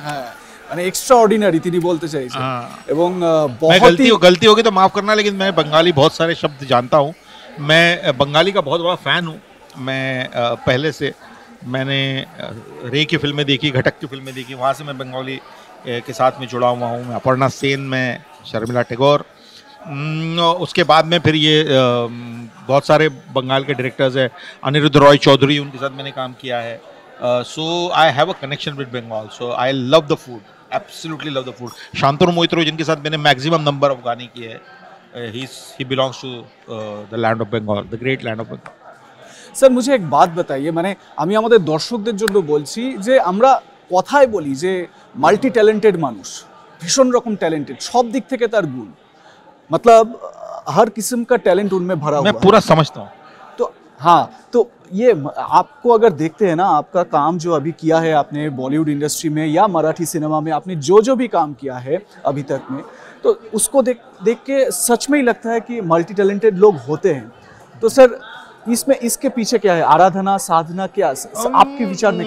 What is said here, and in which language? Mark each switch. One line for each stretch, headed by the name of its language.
Bangla: হ্যাঁ, মানে এক্সট্রাঅর্ডিনারি তিনি বলতে চাইছেন। এবং
Hindi: मैं गलती होगी तो माफ करना, लेकिन मैं बंगाली बहुत सारे शब्द जानता हूँ। मैं बंगाली का बहुत बड़ा फैन हूँ। मैं पहले से मैंने रे की फिल्में देखी, घटक की फिल्में देखी, वहाँ से मैं बंगाली के साथ में जुड़ा हुआ हूँ। मैं अपर्णा सेन में, शर्मिला टैगोर, उसके बाद में फिर ये बहुत सारे बंगाल के डायरेक्टर्स हैं, अनिरुद्ध रॉय चौधरी, उनके साथ मैंने काम किया है।
English: So I have a connection with Bengal, so I love the food, absolutely love the food.
Hindi: Shantanu मोहित्रो, जिनके साथ मैंने मैक्सिमम नंबर ऑफ गाने किए हैं,
English: he belongs to the land of Bengal,
Hindi: the great land of Bengal.
Bangla: Sir,
Hindi: মুঝে এক বাত বাতাইয়ে,
Bangla: মানে আমি আমাদের দর্শকদের জন্য বলছি যে আমরা কথায় বলি যে মাল্টি ট্যালেন্টেড মানুষ, ভীষণ রকম ট্যালেন্টেড, সব দিক থেকে তার গুণ,
Hindi: मतलब हर किस्म का टैलेंट उनमें भरा हुआ है। मैं पूरा समझता हूँ। तो हाँ, तो ये आपको अगर देखते हैं ना, आपका काम जो अभी किया है आपने बॉलीवुड इंडस्ट्री में या मराठी सिनेमा में, आपने जो भी काम किया है अभी तक में, तो उसको देख के सच में ही लगता है कि मल्टी टैलेंटेड लोग होते हैं। तो सर, इसमें इसके पीछे क्या है? आराधना, साधना, क्या आपके विचार में?